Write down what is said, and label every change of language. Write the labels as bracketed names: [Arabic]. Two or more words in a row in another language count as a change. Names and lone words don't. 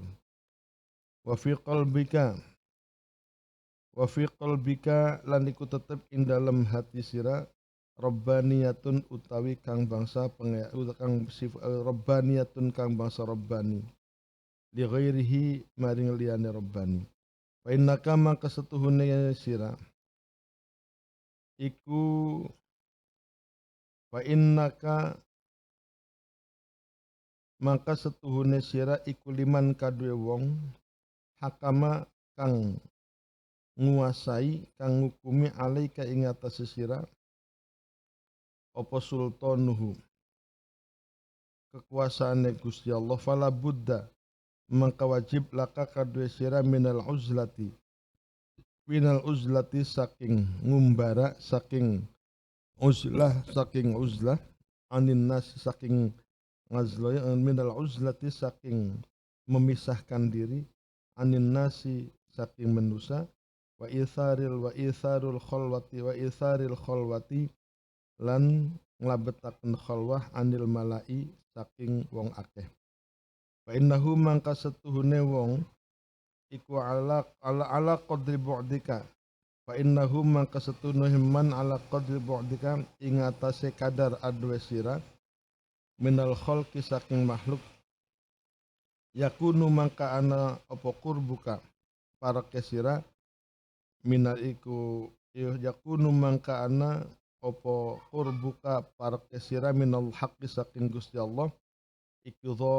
[Arabic] وفي قلبك [Javanese] lan iku tetep ing dalem hati sira rabbaniyatun utawi kang bangsa rabbaniyatun kang bangsa rabbani [Arabic] لغيره [Javanese] maring liyane rabbani. [Arabic] فإنك [Javanese] maka setuhune sira iku [Arabic] فإنك [Javanese] maka setuhune sira iku liman kadue wong hakama kang nguasai kang ngukumi alaika ing atase sira apa sultanuhu kekuasaane Gusti Allah [Arabic] فلا بد [Javanese] mangka wajib laka kadue sira [Arabic] من العزلة [Javanese] saking ngumbara saking uzlah [Arabic] عن الناس [Javanese] saking ngazloy [Arabic] من العزلة [Javanese] saking memisahkan diri [Arabic] عن الناس [Javanese] saking manusia [Arabic] وإيثار الخلوة [Javanese] lan nglabetaken khalwah [Arabic] عن الملأ [Javanese] saking wong akeh [Arabic] فإنه [Javanese] mangka setuhune wong iku [Arabic] على قدر بعدك فإنه [Javanese] mangka setuhune [Arabic] من على قدر بعدك [Javanese] ing atase kadar adwe sira [Arabic] من الخلق [Javanese] saking makhluk yakunu mangka ana apa qurbuka para kesira minal iku yakunu mangka ana apa qurbuka para kesira [Arabic] من الحق [Javanese] saking Gusti Allah iku